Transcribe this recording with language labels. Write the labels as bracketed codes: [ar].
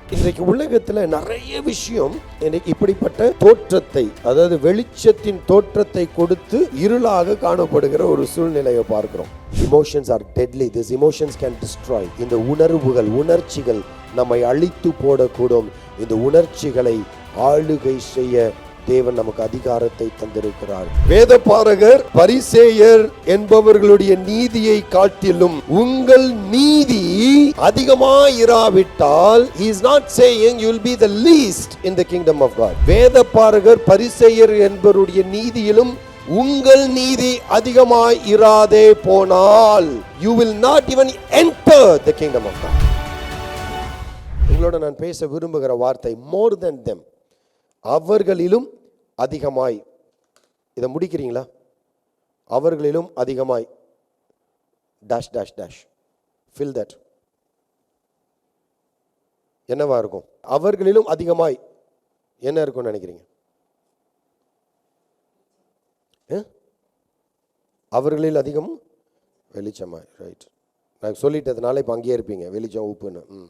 [ta] இன்றைக்கு உலகத்துல நிறைய விஷயம் இப்படிப்பட்ட தோற்றத்தை, அதாவது வெளிச்சத்தின் தோற்றத்தை கொடுத்து இருளாக காணப்படுகிற ஒரு சூழ்நிலையை பார்க்கிறோம். [en] Emotions are deadly. These emotions can destroy. [ta] இந்த உணர்வுகள், உணர்ச்சிகள் நம்மை அழித்து போடக்கூடும். இந்த உணர்ச்சிகளை ஆளுகை செய்ய தேவன் நமக்கு அதிகாரத்தை தந்திருக்கிறார். வேதபாரகர், பரிசேயர் என்பவர்களுடைய நீதியை காட்டிலும் உங்கள் நீதி அதிகமாயிராவிட்டால், [en] he is not saying you will be the least in the kingdom of God. [ta] வேதபாரகர், பரிசேயர் என்பவருடைய நீதியிலும் உங்கள் நீதி அதிகமாய் இராதே போனால், [en] you will not even enter the kingdom of God. [ta] உங்களோட நான் பேச விரும்புகிற வார்த்தை [en] more than them. [ta] அவர்களிலும் அதிகமாய். இதை முடிக்கிறீங்களா? அவர்களிலும் அதிகமாய் [en] dash dash dash fill that. [ta] என்னவா இருக்கும்? அவர்களிலும் அதிகமாய் என்ன இருக்கும்னு நினைக்கிறீங்க? அவர்களில் அதிகம் வெளிச்சமாய். ரைட், நான் சொல்லிட்டதுனால இப்போ அங்கேயே இருப்பீங்க. வெளிச்சம், உப்புன்னு.